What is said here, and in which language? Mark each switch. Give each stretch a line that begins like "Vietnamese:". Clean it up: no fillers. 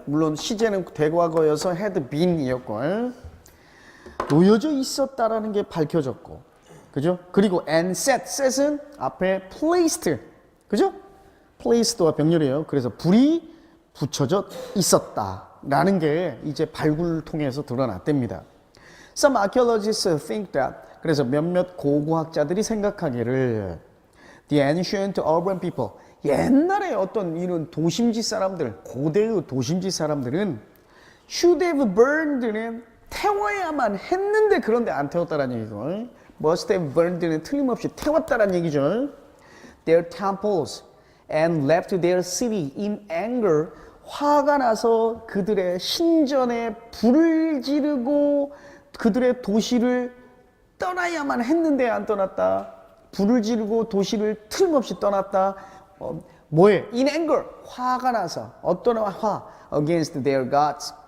Korean: 물론 시제는 대과거여서 had been이었고 놓여져 있었다라는 게 밝혀졌고, 그죠? 그리고 and set은 앞에 placed, 그죠? placed와 병렬이에요. 그래서 불이 붙여져 있었다라는 게 이제 발굴을 통해서 드러났답니다.
English: Some archaeologists think that.
Korean: 그래서 몇몇 고고학자들이 생각하기를
English: the ancient urban people,
Korean: 옛날에 어떤 이런 도심지 사람들, 고대의 도심지 사람들은 should have burned는 태워야만 했는데 그런데 안 태웠다라는 얘기고 must have burned는 틀림없이 태웠다라는 얘기죠.
English: Their temples and left their city in anger.
Korean: 화가 나서 그들의 신전에 불을 지르고 그들의 도시를 떠나야만 했는데 안 떠났다. 불을 지르고 도시를 틀림없이 떠났다. 뭐에?
English: In anger.
Korean: 화가 나서. 어떤 화? Against their gods.